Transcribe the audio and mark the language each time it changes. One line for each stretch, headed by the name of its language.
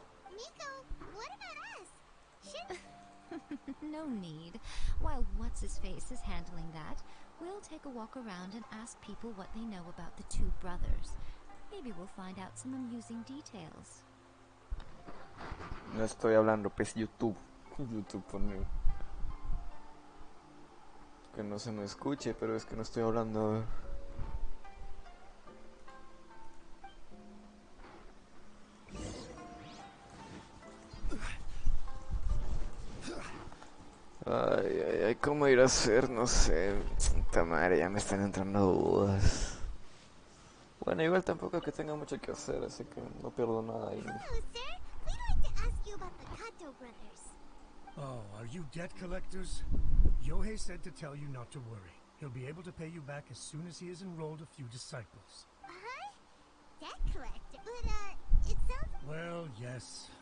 English: Miko, what about us? Shouldn't No need. While What's-His-Face is handling that, we'll take a walk around and ask people what they know about the two brothers. Maybe we'll find out some amusing details.
Spanish: No estoy hablando, pues YouTube. YouTube pone... Que no se me escuche, pero es que no estoy hablando. Ay, ay, ay, ¿cómo ir a hacer? No sé. Puta madre, ya me están entrando dudas. Bueno, igual tampoco es que tenga mucho que hacer, así que no pierdo nada ahí.
English: Hello, sir. We'd like to ask you about the Kato brothers. Oh, are you debt collectors? Yohei said to tell you not to worry. He'll be able to pay you back as soon as he has enrolled a few disciples. Huh? Debt collector? But, it sounds... Well, yes.